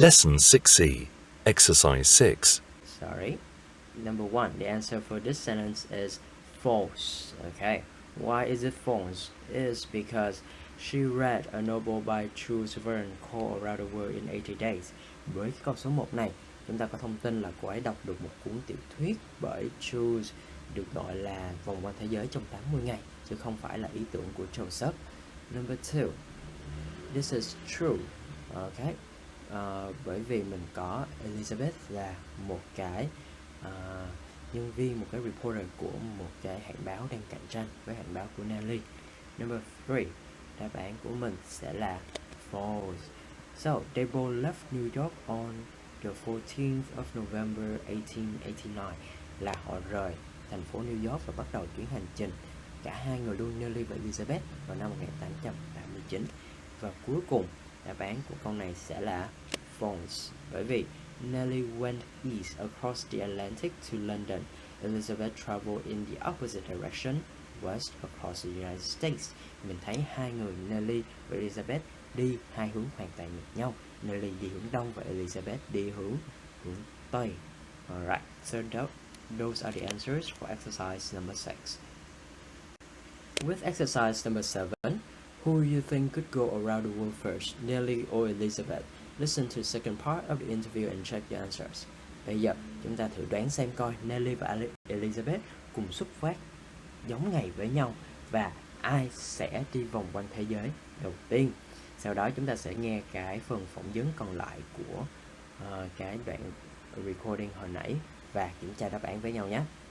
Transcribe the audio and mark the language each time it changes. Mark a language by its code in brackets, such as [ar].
[en] Lesson 6C, Exercise 6. Number 1, the answer for this sentence is false. Okay, why is it false? It's because she read a novel by Jules Verne called Around the World in 80 Days. [vi] Với cái câu số 1 này, chúng ta có thông tin là cô ấy đọc được một cuốn tiểu thuyết bởi Jules được gọi là Vòng quanh thế giới trong 80 ngày, chứ không phải là ý tưởng của Joseph. [en] Number 2, this is true. [vi] Okay, bởi vì mình có Elizabeth là một cái nhân viên, một cái reporter của một cái hãng báo đang cạnh tranh với hãng báo của Nellie. [en] Number 3, [vi] đáp án của mình sẽ là false. [en] So, they both left New York on the 14th of November 1889, [vi] là họ rời thành phố New York và bắt đầu chuyến hành trình. Cả hai người luôn, Nellie và Elizabeth, vào năm 1889. Và cuối cùng, đáp án của câu này sẽ là false, bởi vì [en] Nellie went east across the Atlantic to London. Elizabeth traveled in the opposite direction, west across the United States. [vi] Mình thấy hai người Nellie và Elizabeth đi hai hướng hoàn toàn ngược nhau. Nellie đi hướng đông và Elizabeth đi hướng tây. [en] Alright, so those are the answers for exercise number 6. With exercise number 7, who you think could go around the world first, Nellie or Elizabeth? Listen to the second part of the interview and check the answers. [vi] Bây giờ chúng ta thử đoán xem coi Nellie và Elizabeth cùng xuất phát giống ngày với nhau và ai sẽ đi vòng quanh thế giới đầu tiên. Sau đó chúng ta sẽ nghe cái phần phỏng vấn còn lại của cái đoạn recording hồi nãy và kiểm tra đáp án với nhau nhé.